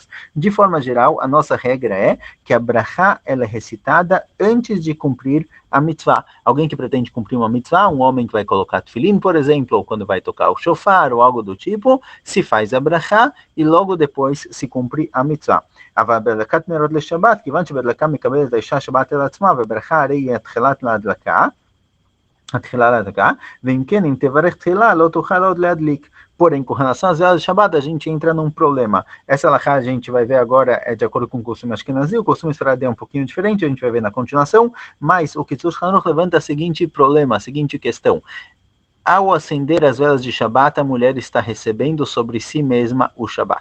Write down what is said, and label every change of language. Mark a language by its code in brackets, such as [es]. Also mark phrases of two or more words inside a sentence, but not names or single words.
[pt] De forma geral, a nossa regra é que a brachá ela é recitada antes de cumprir a mitzvah. Alguém que pretende cumprir uma mitzvah, um homem que vai colocar tefilim, por exemplo, ou quando vai tocar o shofar, ou algo do tipo, se faz a brachá e logo depois se cumpre a mitzvah. [he] אבל בהדלקת נרות לשבת, כיוון שבהדלקה מקבלת האישה שבת אל עצמה, וברכה הרי היא התחילת להדלקה, התחילה להדלקה, ואם כן, אם תברך תחילה, לא תוכל עוד להדליק. [pt] Porém, com relação às velas de Shabbat, a gente entra num problema. Essa alahá a gente vai ver agora é de acordo com o costume ashkenazi, o costume sefaradi é um pouquinho diferente, a gente vai ver na continuação, mas o Kitzur Hanuch levanta o seguinte problema, a seguinte questão. Ao acender as velas de Shabbat, a mulher está recebendo sobre si mesma o Shabbat.